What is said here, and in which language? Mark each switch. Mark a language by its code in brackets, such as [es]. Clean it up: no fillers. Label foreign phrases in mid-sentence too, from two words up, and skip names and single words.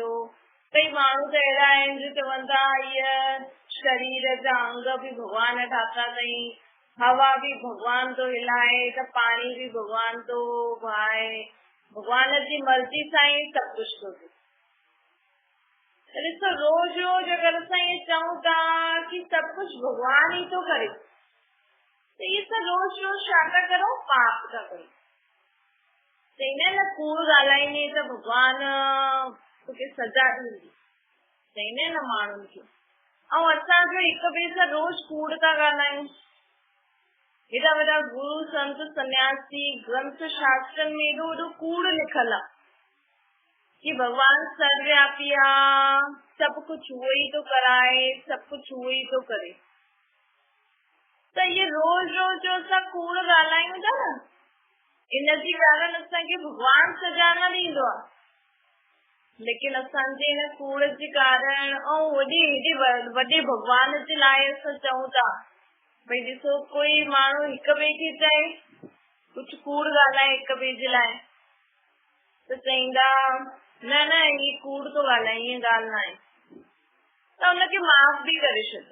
[sd] कई माण्हू त अहिड़ा आहिनि जो चवंदा इहा शरीर जा अंग बि भगवान ठाता अथई, हवा बि भगवान थो हिलाए त पाणी बि भगवान थो बहाए, भगवान जी मर्ज़ी सां ई सभु कुझु थो थिए। ॾिसो रोज रोज अगर असां ये चऊं था कि [hi] सब कुछ भगवान ही तो करे, [sd] तो ये सब रोज रोज छा था करो, पाप था करो। चईंदा न कूड़ ॻाल्हाईंदे त भगवान तोखे सजा ॾींदी, चईंदा न माण्हुनि खे। ऐं असां जो हिक ॿिए सां रोज कूड़ था ॻाल्हायूं। हेॾा वॾा गुरु संत सन्यासी ग्रंथ शास्त्रनि में एॾो वॾो कूड़ लिखल आहे कि भगवान सर्वव्यापी आहे, सब कुछ उहो ई तो कराए, सब कुछ उहो ई तो करे। त ये रोज रोज जो असां कूड़ ॻाल्हायूं था न, इनजी कारण असांखे भगवान सजा न ॾींदो आहे। लेकिन असांजे हिन कूड़ जे कारण ऐं वॾे भगवान जे लाइ असां चऊं था भई ॾिसो कोई माण्हू हिक ॿिए खे चए कुझु कूड़ ॻाल्हाए हिक ॿिए जे लाइ त चईंदा न न ही कूड़ तो ॻाल्हाए, ईअं ॻाल्हि न आहे, त हुनखे माफ़ बि करे छॾंदा।